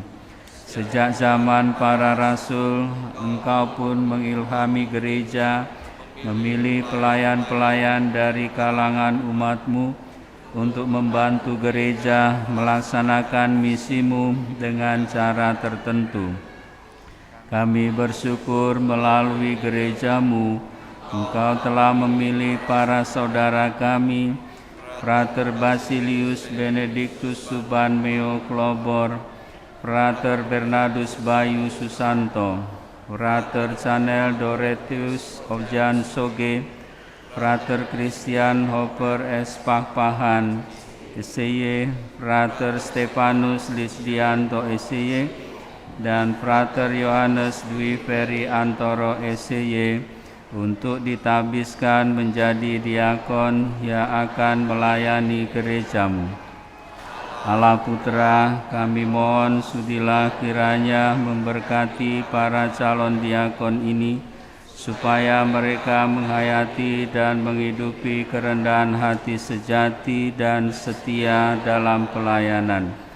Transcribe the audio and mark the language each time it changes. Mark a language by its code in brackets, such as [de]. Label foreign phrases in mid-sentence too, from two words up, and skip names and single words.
[id] Sejak zaman para rasul, Engkau pun mengilhami gereja, memilih pelayan-pelayan dari kalangan umat-Mu untuk membantu gereja melaksanakan misi-Mu dengan cara tertentu. Kami bersyukur melalui gereja-Mu, Engkau telah memilih para saudara kami, Frater Basilius Benedictus Subanmeo Klobor, Frater Bernardus Bayu Susanto, Frater Chanel Doretius Objan Soge, Frater Christian Hopper S. Pahpahan, SY, Frater Stefanus Lisdianto SY, dan Frater Yohanes Dwi Ferry Antoro SY, untuk ditabiskan menjadi diakon yang akan melayani gereja-Mu. Allah Putra, kami mohon sudilah kiranya memberkati para calon diakon ini, supaya mereka menghayati dan menghidupi kerendahan hati sejati dan setia dalam pelayanan.